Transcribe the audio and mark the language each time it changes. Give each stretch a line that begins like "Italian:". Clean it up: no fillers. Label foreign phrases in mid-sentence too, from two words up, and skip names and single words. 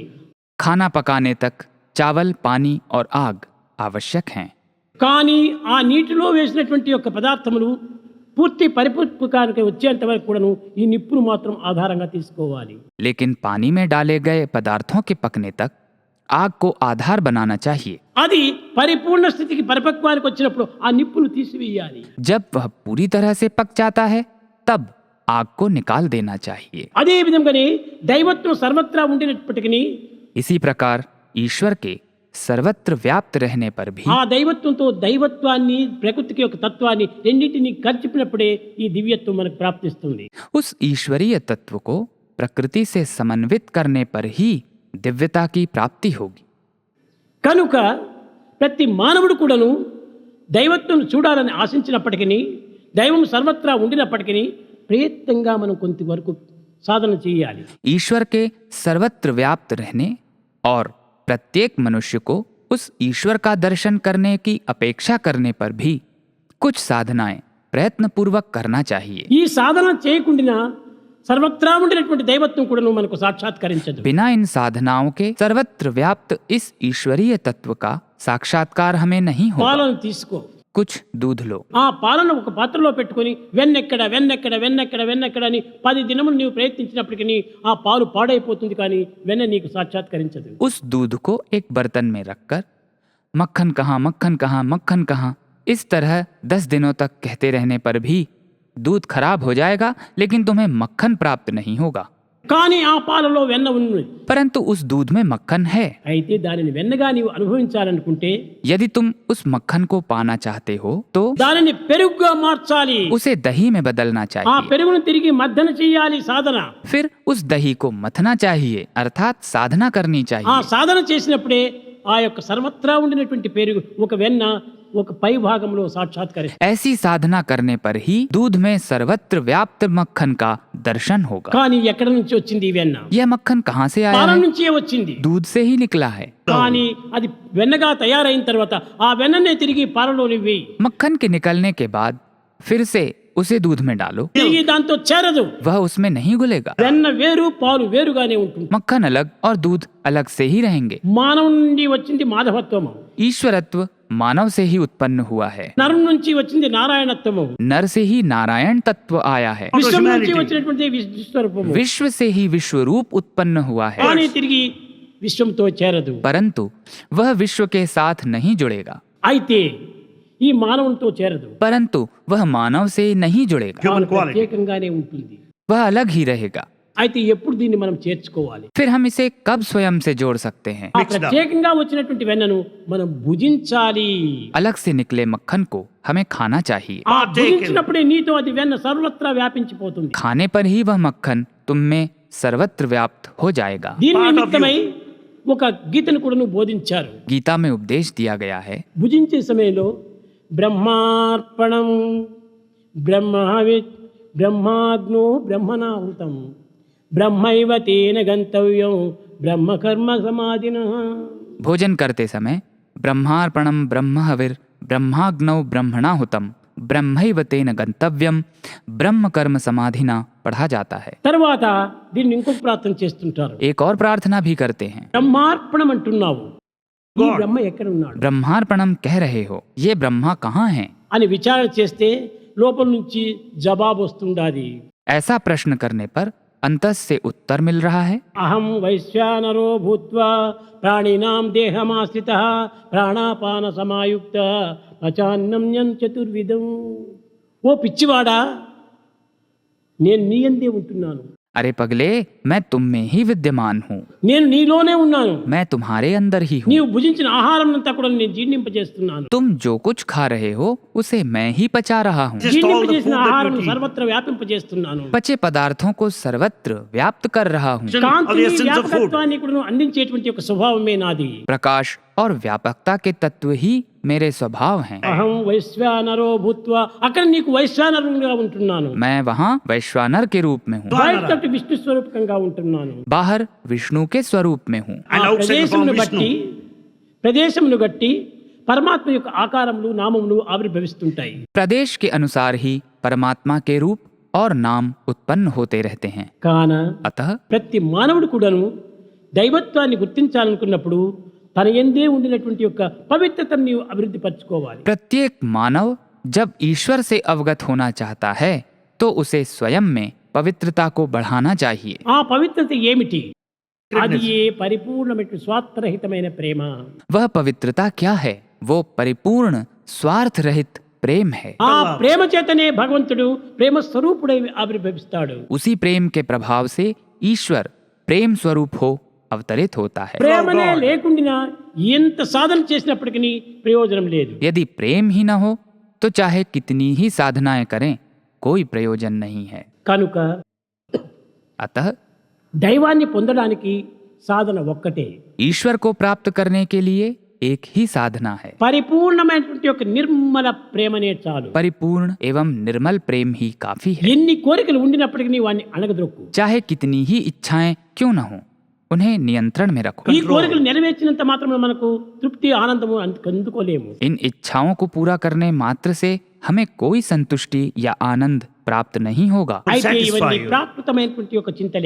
Hindi: खाना पकाने तक चावल पानी और आग आवश्यक हैं।
Telugu: కానీ ఆ నీటిలో వేసినటువంటి యొక్క పదార్థములు పూర్తి పరిపక్వానికి వచ్చేంత వరకు కూడాను ఈ నిప్పును మాత్రం ఆధారంగా తీసుకోవాలి.
Hindi: लेकिन पानी में डाले गए पदार्थों के पकने तक आग को आधार बनाना चाहिए।
Telugu: అది పరిపూర్ణ స్థితికి పరిపక్వానికి వచ్చినప్పుడు ఆ నిప్పును తీసివేయాలి.
Hindi: जब वह पूरी तरह से पक जाता है तब आग को निकाल देना चाहिए।
Telugu: అదే విధంగానే దైవత్వం సర్వత్రా ఉండినప్పటికీ
Hindi: इसी प्रकार ईश्वर के सर्वत्र व्याप्त रहने पर भी
Telugu: ఆ దైవత్వంతో దైవత్వాన్ని ప్రకృతికి యొక్క తత్వాన్ని రెండింటిని కలిపినప్పుడే ఈ దివ్యత్వం మనకు ప్రాప్తిస్తుంది.
Hindi: उस ईश्वरीय तत्व को प्रकृति से समन्वित करने पर ही दिव्यता की प्राप्ति होगी।
Telugu: కనుక ప్రతి మానవుడు కూడాను దైవత్వం చూడాలని ఆశించినప్పటికీ దైవం సర్వత్రా ఉండినప్పటికీ ప్రయత్నంగా మనం కొంతవరకు సాధన చేయాలి.
Hindi: ईश्वर के सर्वत्र व्याप्त रहने और प्रत्येक मनुष्य को उस ईश्वर का दर्शन करने की अपेक्षा करने पर भी कुछ साधनाएं प्रयत्नपूर्वक करना चाहिए।
Telugu: ఈ సాధన చేయకుండా సర్వత్రా ఉండినటువంటి దైవత్వం కూడాను మనకు సాక్షాత్కరించదు.
Hindi: बिना इन साधनाओं के सर्वत्र व्याप्त इस ईश्वरीय तत्व का साक्षात्कार हमें नहीं होगा।
Telugu: పాలను తీసుకో,
Hindi: कुछ दूध लो,
Telugu: ఆ పాలను ఒక పాత్రలో పెట్టుకొని వెన్నెక్కడ వెన్నెక్కడ వెన్నెక్కడ వెన్నెక్కడ అని 10 దినములు నీవు ప్రయత్నించినప్పటికీ ఆ పాలు పాడైపోతుంది, కానీ వెన్న నీకు సాక్షాత్కరించదు.
Hindi: उस दूध को एक बर्तन में रखकर मक्खन कहाँ मक्खन कहाँ मक्खन कहाँ इस तरह 10 दिनों तक कहते रहने पर भी दूध खराब हो जाएगा, लेकिन तुम्हें मक्खन प्राप्त नहीं होगा।
Telugu: కానీ ఆ పాలలో వెన్న ఉన్నది.
Hindi: परंतु उस दूध में मक्खन है।
Telugu: అయితే దానిని వెన్నగా నీవు అనుభవించాలనుకుంటే
Hindi: यदि तुम उस मक्खन को पाना चाहते हो तो
Telugu: దానిని పెరుగుగా మార్చాలి.
Hindi: उसे दही में बदलना ఆ चाहिए।
Telugu: పెరుగును తిరిగి మద్దన చేయాలి సాధన.
Hindi: फिर उस दही को मथना चाहिए, अर्थात साधना करनी ఆ चाहिए।
Telugu: సాధన చేసినప్పుడే ఆ యొక్క సర్వత్రా ఉండినటువంటి పెరుగు ఒక వెన్న ఒక పై భాగంలో సాక్షాత్కరిస్తుంది.
Hindi: ऐसी साधना करने पर ही दूध में सर्वत्र व्याप्त मक्खन का दर्शन होगा।
Telugu: కానీ ఎక్కడి నుంచి వచ్చింది ఈ వెన్న?
Hindi: यह मक्खन कहाँ से आया
Telugu: పాల
Hindi: है?
Telugu: నుంచే వచ్చింది.
Hindi: दूध से ही निकला है।
Telugu: కానీ అది వెన్నగా తయారైన తర్వాత ఆ వెన్ననే తిరిగి పాలలో వేయి.
Hindi: मक्खन के निकलने के बाद फिर से उसे दूध में डालो,
Telugu: తిరిగి దాంతో చేరదు.
Hindi: वह उसमें नहीं घुलेगा।
Telugu: వెన్న వేరు పాలు వేరుగానే ఉంటుంది.
Hindi: मक्खन अलग और दूध अलग से ही रहेंगे।
Telugu: మానవం నుండి వచ్చింది మాధవత్వము,
Hindi: ईश्वरत्व मानव से ही उत्पन्न हुआ है,
Telugu: నరం నుంచి వచ్చింది నారాయణత్వము,
Hindi: नर से ही नारायण तत्व आया है,
Telugu: విశ్వం నుంచి
English: Humanity.
Telugu: వచ్చినటువంటి విశ్వస్వరూపము.
Hindi: विश्व से ही विश्वरूप उत्पन्न हुआ है,
Telugu: కానీ తిరిగి విశ్వంతో చేరదు.
Hindi: परंतु वह विश्व के साथ नहीं जुड़ेगा,
Telugu: అయితే ఈ మానవునితో చేరదు.
Hindi: परंतु वह मानव से नहीं जुड़ेगा,
English: Human
Telugu: తాను
English: quality.
Telugu: ప్రత్యేకంగానే ఉంటుంది.
Hindi: वह अलग ही रहेगा।
Telugu: అయితే ఎప్పుడు దీన్ని మనం చేర్చుకోవాలి?
Hindi: फिर हम इसे कब स्वयं से जोड़ सकते हैं? ఆ
English: Mixed up.
Telugu: ప్రత్యేకంగా వచ్చినటువంటి వెన్నను మనం భుజించాలి.
Hindi: अलग से निकले मक्खन को हमें खाना चाहिए। ఆ
English: Partaken.
Telugu: భుజించినప్పుడే నీతో అది వెన్న సర్వత్రా వ్యాపించిపోతుంది.
Hindi: खाने पर ही वह मक्खन तुम में सर्वत्र व्याप्त हो जाएगा।
Telugu: దీని
English: Part of
Telugu: నిమిత్తమై ఒక గీతను కూడా బోధించారు.
Hindi: गीता में उपदेश दिया गया है,
Telugu: భుజించే సమయంలో
Sanskrit: బ్రహ్మార్పణం బ్రహ్మవిత్ బ్రహ్మాగ్నో బ్రహ్మణాహృతం బ్రహ్మైవ తేన గంతవ్యం బ్రహ్మకర్మ సమాధిన.
Hindi: भोजन करते समय
Sanskrit: ब्रह्मार्पणम ब्रह्महविर ब्रह्माग्नौ ब्रह्मणाहुतम ब्रह्मैव तेन गंतव्यम ब्रह्म कर्म समाधिना
Hindi: पढ़ा जाता है।
Telugu: తర్వాత దీన్ని ఇంకొక ప్రార్థన చేస్తుంటారు.
Hindi: एक और प्रार्थना भी करते हैं,
Telugu: బ్రహ్మార్పణం అంటున్నావు, ఈ
English: God.
Telugu: బ్రహ్మ ఎక్కడ ఉన్నాడు
Hindi: ब्रह्मार्पणम कह रहे हो, ये ब्रह्मा कहाँ हैं?
Telugu: అని విచారణ చేస్తే లోపల నుంచి జవాబు వస్తుండాది.
Hindi: ऐसा प्रश्न करने पर अंतस से उत्तर मिल रहा है,
Sanskrit: అహం వైశ్వానరో భూత్వా ప్రాణినాం దేహమాశ్రితః ప్రాణాపాన సమాయుక్త పచాన్నం చతుర్విధం.
Telugu: ఓ పిచ్చివాడా, నేను నీ యందే ఉంటున్నాను,
Hindi: अरे पगले, मैं तुम में ही विद्यमान हूँ,
Telugu: నేను నీలోనే ఉన్నాను.
Hindi: मैं तुम्हारे अंदर ही हूँ।
Telugu: నీవు భుజించిన ఆహారం అంతా కూడా నేను జీర్ణింపజేస్తున్నాను.
Hindi: तुम जो कुछ खा रहे हो उसे मैं ही पचा रहा हूँ।
English: Just all the
Telugu: జీర్ణింపజేసిన
English: food that
Telugu: ఆహారం
English: you eat.
Telugu: సర్వత్ర వ్యాపింపజేస్తున్నాను.
Hindi: पचे पदार्थों को सर्वत्र व्याप्त कर रहा हूँ।
English: Of the
Telugu: కాంతిని
English: essence of food.
Telugu: వ్యాపకత్వాన్ని కూడా అందించేటువంటి ఒక స్వభావమే నాది.
Hindi: प्रकाश और व्यापकता के तत्व ही मेरे स्वभाव हैं।
Sanskrit: అహం వైశ్వానరో భూత్వా,
Telugu: అక్కడ నీకు వైశ్వానరుగా ఉంటున్నాను,
Hindi: मैं वहाँ वैश्वानर के रूप में हूँ,
Telugu: బయట విష్ణు స్వరూపకంగా ఉంటున్నాను.
Hindi: बाहर विष्णु के स्वरूप में हूँ। ఆ
English: And outside
Telugu: ప్రదేశమును
English: from
Telugu: బట్టి పరమాత్మ యొక్క ఆకారములు నామములు ఆవిర్భవిస్తుంటాయి.
Hindi: प्रदेश के अनुसार ही परमात्मा के रूप और नाम उत्पन्न होते रहते हैं।
Telugu: కాన
Hindi: अतः
Telugu: ప్రతి మానవుడు కూడాను దైవత్వాన్ని గుర్తించాలనుకున్నప్పుడు తన యందే ఉండినటువంటి యొక్క పవిత్రతను నీవు అభివృద్ధి పరచుకోవాలి.
Hindi: प्रत्येक मानव जब ईश्वर से अवगत होना चाहता है तो उसे स्वयं में पवित्रता को बढ़ाना चाहिए।
Telugu: ఆ పవిత్రత ఏమిటి? అది ఏ పరిపూర్ణమైన స్వార్థరహితమైన ప్రేమ.
Hindi: वह पवित्रता क्या है? वो परिपूर्ण स्वार्थ रहित प्रेम है।
Telugu: ఆ ప్రేమ చేతనే భగవంతుడు ప్రేమ స్వరూపుడై ఆవిర్భవిస్తాడు.
Hindi: उसी प्रेम के प्रभाव से ईश्वर प्रेम स्वरूप हो अवतरित होता है।
Telugu: ప్రేమనే లేకుండా ఎంత సాధన చేసినప్పటికీ ప్రయోజనం లేదు.
Hindi: यदि प्रेम ही न हो तो चाहे कितनी ही साधनाएं करें कोई प्रयोजन नहीं है।
Telugu: కనుక
Hindi: अतः
Telugu: దైవాన్ని పొందడానికి సాధన ఒక్కటే,
Hindi: ईश्वर को प्राप्त करने के लिए एक ही साधना है,
Telugu: పరిపూర్ణమైనటువంటి ఒక నిర్మల ప్రేమనే చాలు.
Hindi: परिपूर्ण एवं निर्मल प्रेम ही काफी है।
Telugu: ఎన్ని కోరికలు ఉండినప్పటికీ వాడిని అణగదొక్కు.
Hindi: चाहे कितनी ही इच्छाएं क्यों न हो उन्हें नियंत्रण में रखो।
Telugu: ఈ కోరికలు నెరవేర్చినంత మాత్రం మనకు తృప్తి ఆనందము అందుకోలేము.
Hindi: इन इच्छाओं को पूरा करने मात्र से हमें कोई संतुष्टि या आनंद प्राप्त नहीं होगा।
Telugu: అయితే
English: satisfy
Telugu: ఇవన్నీ
English: you.
Telugu: ప్రాకృతమైనటువంటి ఒక చింతలే,